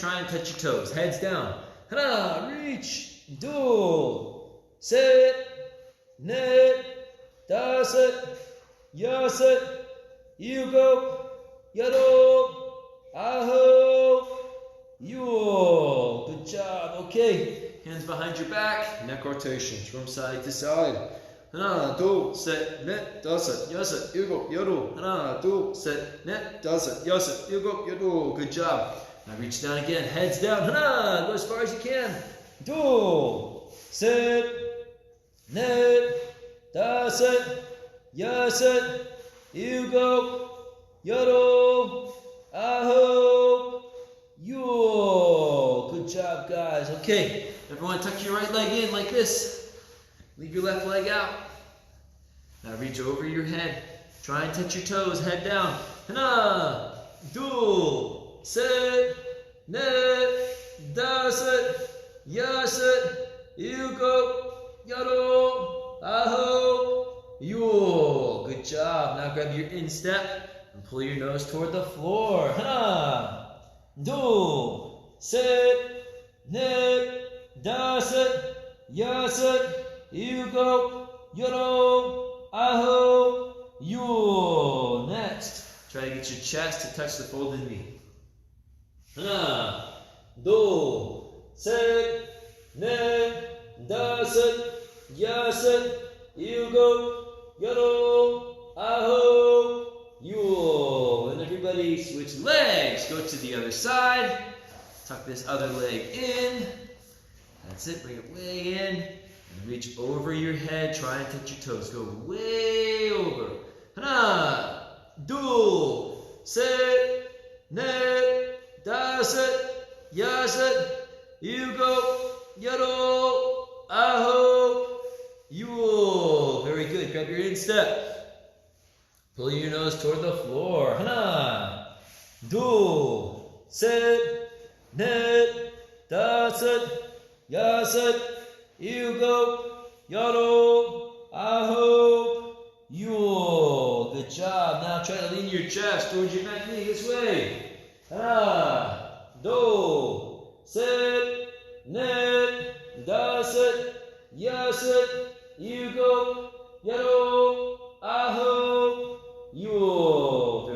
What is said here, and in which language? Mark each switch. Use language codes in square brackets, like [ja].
[en] Try and touch your toes. Heads down. [ko] Hana, reach, do, set, net, daset, yaset, ilgo, yado, aho, yul. [en] Good job. Okay. Hands behind your back. Neck rotations from side to side. [ko] 하나, 둘, 셋, 넷, 다섯, 여섯, 일곱, 여덟. 하나, 둘, 셋, 넷, 다섯, 여섯, 일곱, 여덟. [en] Good job. Now reach down again. Heads down. [ko] 하나, [en] go as far as you can. [ko] 둘, 셋, 넷, 다섯, 여섯, 일곱, 여덟, 아홉, 열. [en] Good job, guys. Okay, everyone tuck your right leg in like this. Leave your left leg out. Now reach over your head. Try and touch your toes, head down. [ko] 하나, 둘, 셋, 넷, 다섯, 여섯, 일곱, 여덟, 아홉, 열. [en] Good job. Now grab your instep and pull your nose toward the floor. [ko] 하나, 둘, 셋, 넷, 다섯, 여섯, 일곱, 여덟, 아홉, 열. [en] Next, try to get your chest to touch the folded knee. [ko] 하나, 둘, 셋, 넷, 다섯, 여섯, 일곱, 여덟, 아홉, 열. [en] And everybody switch legs. Go to the other side. Tuck this other leg in. That's it. Bring it way in. And reach over your head. Try and touch your toes. Go way over. [ko] 하나, 둘, 셋, 넷, 다섯, 여섯, 일곱, 여덟, 아홉, 열. [en] Very good. Grab your instep. Pull your nose toward the floor. [ko] 하나, 둘, 셋, 넷, 다섯, 여섯, 일곱, 여덟, 아홉, 열. [en] Good job. Now try to lean your chest towards your back knee this way. [ko] 하나, 둘, 셋, 넷, 다섯, 여섯, 일곱, 여덟, 아홉, 열.